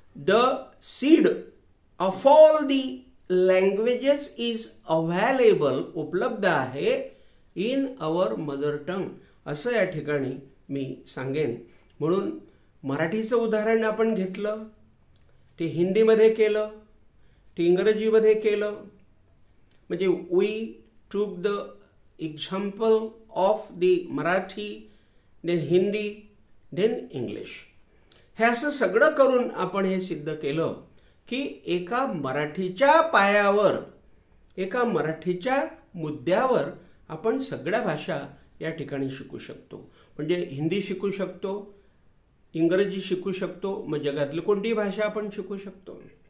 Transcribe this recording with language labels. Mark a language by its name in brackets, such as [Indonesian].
[English] the seed of all the languages is available, [Marathi] उपलब्ध आहे [English] in our mother tongue, [Marathi] असं या ठिकाणी मी सांगेन. म्हणून मराठीचं उदाहरण आपण घेतलं, ते हिंदीमध्ये केलं, ते इंग्रजीमध्ये केलं. म्हणजे [English] We took the example of the Marathi, then Hindi, then English. [Marathi] हे असं सगळं करून आपण हे सिद्ध केलं की एका मराठीच्या पायावर, एका मराठीच्या मुद्द्यावर आपण सगळ्या भाषा या ठिकाणी शिकू शकतो. म्हणजे हिंदी शिकू शकतो, इंग्रजी शिकू शकतो, मग जगातली कोणतीही भाषा आपण शिकू शकतो.